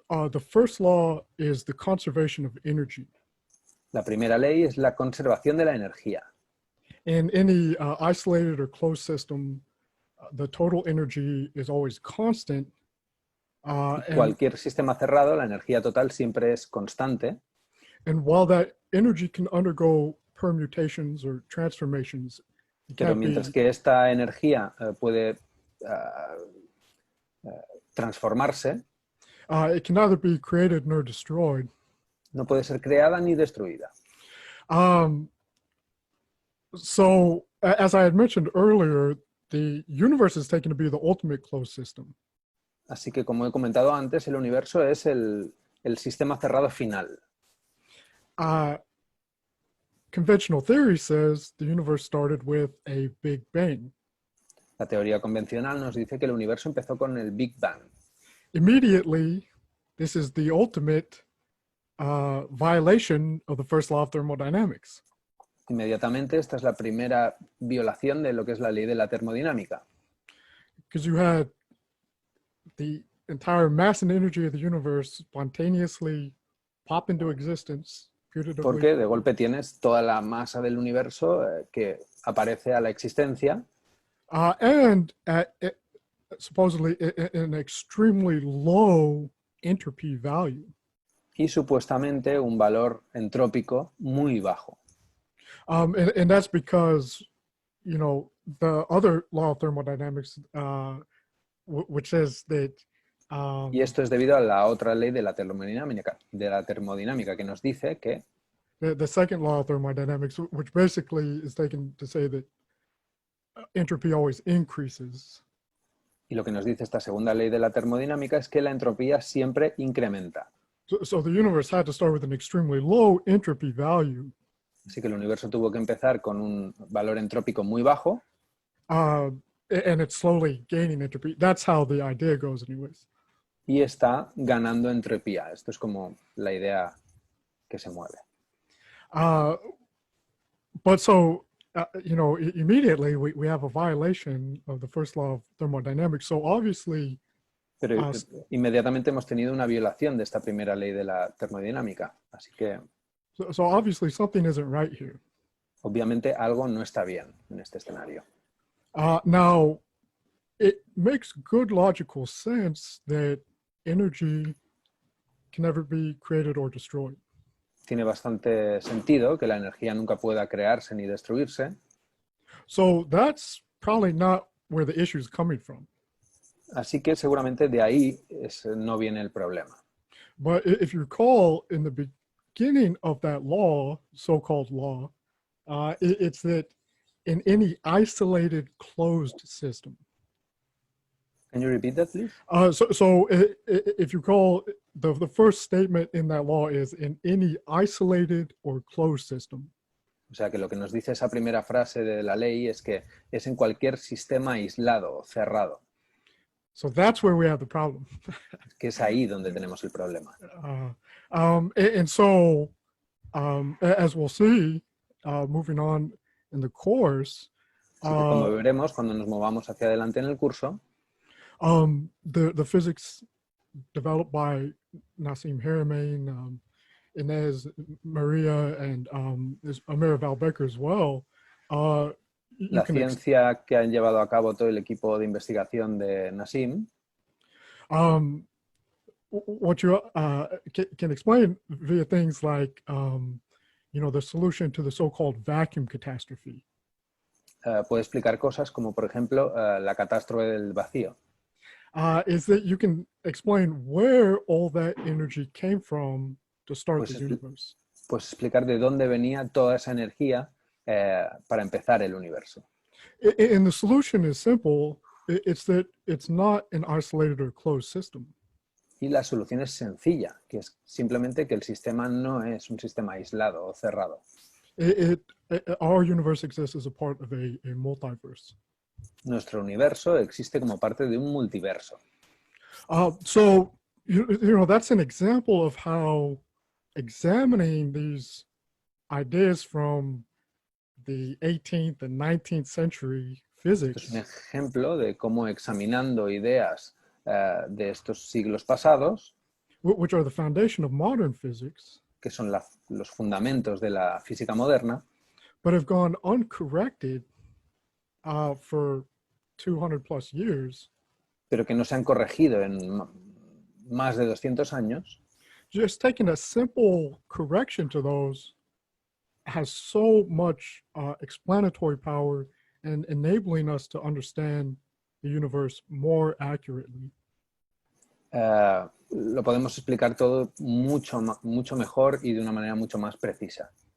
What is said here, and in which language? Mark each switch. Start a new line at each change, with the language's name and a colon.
English: The first law is the conservation of energy.
Spanish: La primera ley es la conservación de la energía.
English: In any isolated or closed system, the total energy is always constant.
Spanish: Cualquier sistema cerrado, la energía total siempre es constante.
English: And while that energy can undergo permutations or transformations,
Spanish: pero mientras que esta energía puede transformarse,
English: it can neither be created nor destroyed.
Spanish: No puede ser creada ni destruida.
English: So, as I had mentioned earlier, the universe is taken to be the ultimate closed system.
Spanish: Así que, como he comentado antes, el universo es el sistema cerrado final.
English: Conventional theory says the universe started with a Big Bang.
Spanish: La teoría convencional nos dice que el universo empezó con el Big Bang.
English: Immediately, this is the ultimate violation of the first law of thermodynamics.
Spanish: Inmediatamente, esta es la primera violación de lo que es la ley de la termodinámica.
English: Because you had the entire mass and energy of the universe spontaneously pop into existence.
Spanish: Porque de golpe tienes toda la masa del universo que aparece a la existencia.
English: And at supposedly an extremely low entropy value.
Spanish: Y supuestamente un valor entrópico muy bajo.
English: And that's because, you know, the other law of thermodynamics, which says that.
Spanish: Y esto es debido a la otra ley de la termodinámica que nos dice que.
English: The second law of thermodynamics, which basically is taken to say that entropy always increases.
Spanish: Y lo que nos dice esta segunda ley de la termodinámica es que la entropía siempre incrementa.
English: So the universe had to start with an extremely low entropy value.
Spanish: Así que el universo tuvo que empezar con un valor entrópico muy bajo.
English: And it's slowly gaining entropy. That's how the idea goes anyways.
Spanish: Y está ganando entropía. Esto es como la idea que se mueve.
English: But so, you know, immediately we have a violation of the first law of thermodynamics. So obviously.
Spanish: Pero inmediatamente hemos tenido una violación de esta primera ley de la termodinámica. Así que.
English: So obviously something isn't right here.
Spanish: Obviamente algo no está bien en este escenario.
English: Now, it makes good logical sense that energy can never be created or destroyed.
Spanish: Tiene bastante sentido que la energía nunca pueda crearse ni destruirse.
English: So that's probably not where the issue is coming from.
Spanish: Así que seguramente de ahí no viene el problema.
English: But if you recall, in the beginning of that law, so-called law, it's that in any isolated closed system. Can you repeat that, please? So if you recall, the first statement in that law is in any isolated or closed system.
Spanish: O sea, que lo que nos dice esa primera frase de la ley es que es en cualquier sistema aislado o cerrado.
English: So that's where we have the problem.
Spanish: Que es ahí donde tenemos el problema.
English: And so, as we'll see, moving on in the course,
Spanish: Así que como veremos cuando nos movamos hacia adelante en el curso,
English: the physics developed by Nassim, Haramein, Inez, Maria, and Amira Valbecker as well.
Spanish: La ciencia que han llevado a cabo todo el equipo de investigación de Nassim,
English: what you can explain via things like, the solution to the so-called vacuum catastrophe.
Spanish: puede explicar cosas como, por ejemplo, la catástrofe del vacío.
English: Is that you can explain where all that energy came from to start the universe.
Spanish: Pues explicar de dónde venía toda esa energía para empezar el universo.
English: And the solution is simple. It's that it's not an isolated or closed system.
Spanish: Y la solución es sencilla, que es simplemente que el sistema no es un sistema aislado o cerrado.
English: Our universe exists as a part of a multiverse.
Spanish: Nuestro universo existe como parte de un multiverso.
English: So, that's an example of how examining these ideas from the 18th and 19th century physics.
Spanish: Es un ejemplo de cómo examinando ideas de estos siglos pasados,
English: which are the foundation of modern physics,
Spanish: que son los fundamentos de la física moderna,
English: but have gone uncorrected for 200 plus years,
Spanish: pero que no se han corregido en más de 200 años.
English: Just taking a simple correction to those has so much explanatory power and enabling us to understand the universe more accurately.
Spanish: Lo podemos explicar todo mucho mejor y de una manera mucho más precisa.